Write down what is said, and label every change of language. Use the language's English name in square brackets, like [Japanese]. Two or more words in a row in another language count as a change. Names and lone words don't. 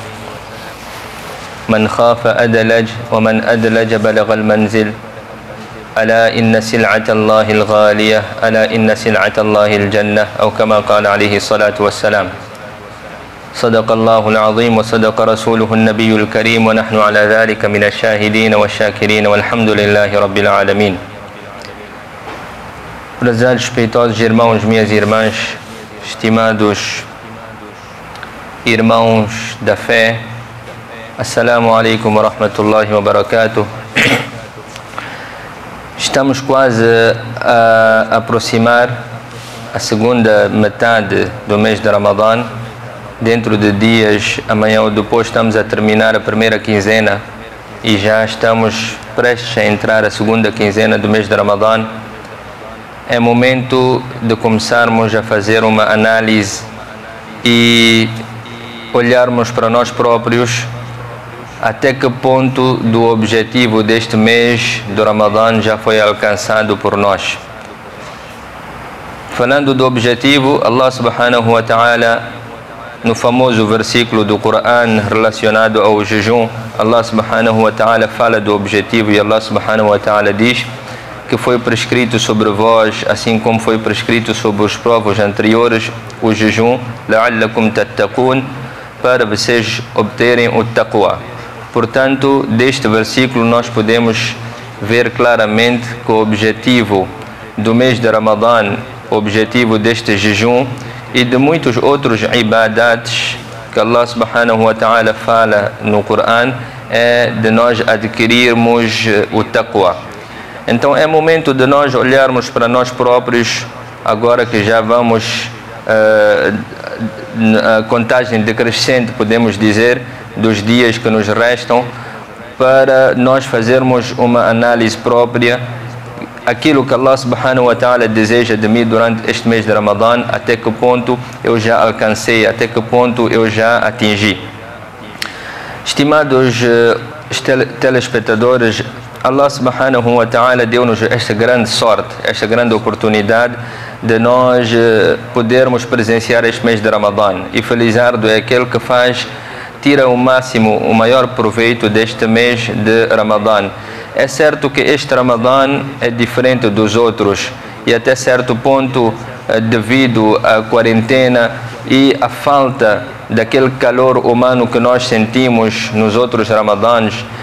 [Arabic] من خاف أدلج ومن أدلج بلغ المنزل ألا إن سلعة الله الغالية ألا إن سلعة الله الجنة أو كما قال عليه الصلاة والسلام صدق الله العظيم وصدق رسوله النبي الكريم ونحن على ذلك من الشاهدين والشاكرين والحمد لله رب العالمين. [Portuguese] Prezados, respeitosos irmãos, minhas irmãs, estimados irmãos da fé, [Arabic] السلام عليكم ورحمة الله وبركاته. [Portuguese] Estamos quase a aproximar a segunda metade do mês de Ramadã. Dentro de dias, amanhã ou depois, estamos a terminar a primeira quinzena e já estamos prestes a entrar a segunda quinzena do mês de Ramadã. É momento de começarmos a fazer uma análise e olharmos para nós próprios até que ponto do objetivo deste mês do Ramadã já foi alcançado por nós. Falando do objetivo, [Arabic] الله سبحانه وتعالى, [Portuguese] no famoso versículo do Coran relacionado ao jejum, [Arabic] الله سبحانه وتعالى [Portuguese] fala do objetivo e [Arabic] الله سبحانه وتعالى [Portuguese] diz que foi prescrito sobre vós, assim como foi prescrito sobre os povos anteriores, o jejum, [Arabic] لعلكم تتقون, [Portuguese] para vocês obterem o taqwa. Portanto, deste versículo nós podemos ver claramente que o objetivo do mês de Ramadã, o objetivo deste jejum e de muitos outros ibadats que [Arabic] الله سبحانه وتعالى [Portuguese] fala no Coran é de nós adquirirmos o taqwa. Então é momento de nós olharmos para nós próprios, agora que já vamos a contagem decrescente, podemos dizer, dos dias que nos restam, para nós fazermos uma análise própria, aquilo que [Arabic] الله سبحانه وتعالى [Portuguese] deseja de mim durante este mês de Ramadã, até que ponto eu já alcancei, até que ponto eu já atingi. Estimados telespectadores, [Arabic] الله سبحانه وتعالى [Portuguese] deu-nos esta grande sorte, esta grande oportunidade de nós podermos presenciar este mês de Ramadã, e felizardo é aquele que tira o máximo, o maior proveito deste mês de Ramadã. É certo que este Ramadã é diferente dos outros e até certo ponto, devido à quarentena e à falta daquele calor humano que nós sentimos nos outros Ramadãs,